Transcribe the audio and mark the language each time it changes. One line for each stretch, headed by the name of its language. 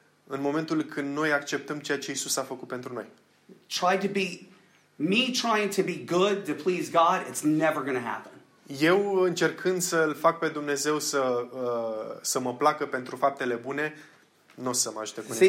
Romanian: în momentul când noi acceptăm ceea ce Iisus a făcut pentru noi.
English: Try to be me trying to be good to please God, it's never going to happen.
Romanian: Eu încercând să-l fac pe Dumnezeu să să mă placă pentru faptele bune, nu o să mă ajute cu nimic.